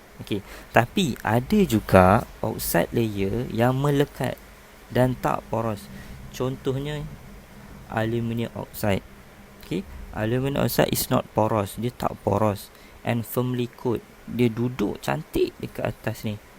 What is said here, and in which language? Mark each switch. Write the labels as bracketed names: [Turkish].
[Malay] Okey, tapi ada juga oxide layer yang melekat dan tak poros. Contohnya aluminium oxide. [English] Okey, aluminium oxide is not porous. [Malay] Dia tak poros [English] and firmly coat. [Malay] Dia duduk cantik dekat atas ni.